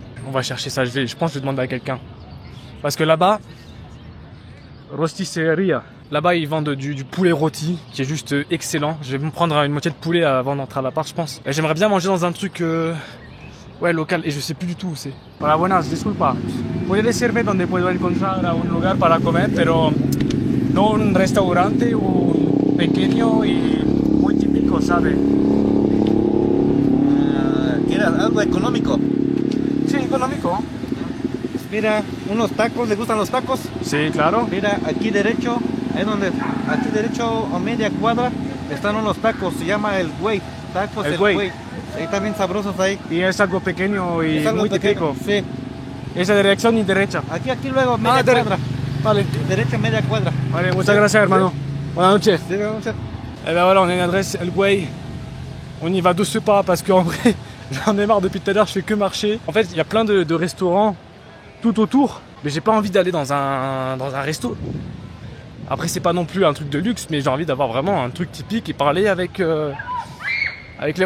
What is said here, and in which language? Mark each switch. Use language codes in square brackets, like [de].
[fr] On va chercher ça, je pense que je vais demander à quelqu'un. Parce que là-bas, Rostisseria, là-bas ils vendent du poulet rôti, qui est juste excellent. Je vais me prendre une moitié de poulet avant d'entrer à l'appart, je pense. Et j'aimerais bien manger dans un truc local, et je sais plus du tout où c'est. [es] Hola, buenas, disculpa. ¿Puede decirme dónde puedo encontrar un lugar para comer, pero no un restaurante, un pequeño y muy típico, ¿sabe? ¿Quieres algo económico? Sí, económico. Mira, unos tacos, ¿le gustan los tacos? Sí, claro. Mira, aquí derecho, aquí derecho a media cuadra están unos tacos, se llama el güey, tacos El el Güey. güey. Ahí también sabrosos ahí. Y es algo pequeño y Es algo muy pequeño, típico. sí. Esa dirección y derecha. Aquí luego, media cuadra. Vale. Derecha, media cuadra. Vale, muchas gracias, hermano. Buenas noches. Sí, vamos a- [fr] Et ben voilà, on a une adresse El Güey. On y va de ce pas parce qu'en vrai, j'en ai marre depuis tout à l'heure, je fais que marcher. En fait, il y a plein de restaurants tout autour, mais j'ai pas envie d'aller dans un resto. Après, c'est pas non plus un truc de luxe, mais j'ai envie d'avoir vraiment un truc typique et parler avec les...